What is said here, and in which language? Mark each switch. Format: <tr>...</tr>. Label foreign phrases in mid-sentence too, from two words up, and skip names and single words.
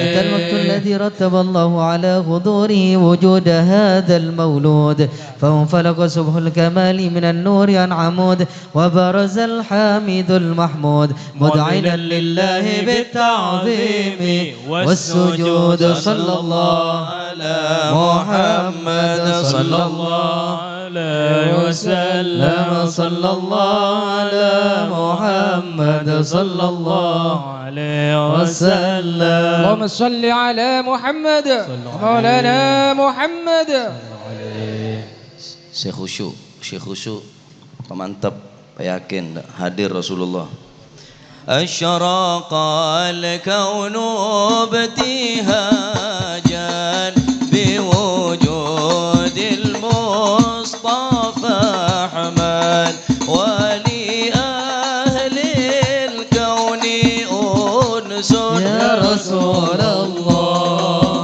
<ar>أتى الوقت الذي رتب الله على حضوره وجود هذا المولود فانفلق صبح الكمال من النور عن عمود وبرز الحامد المحمود مدعنا لله بالتعظيم والسجود صلى الله على محمد صلى الله عليه وسلم صلى الله على محمد صلى الله عليه وسلم اللهم صل على محمد مولانا محمد</ar> <id>Syekh khusyuk mantap yakin hadir Rasulullah</id> <ar>أشرق الكون ابتهاجا بوجود المصطفى أحمد ولأهل الكون أنس يا رسول الله</ar>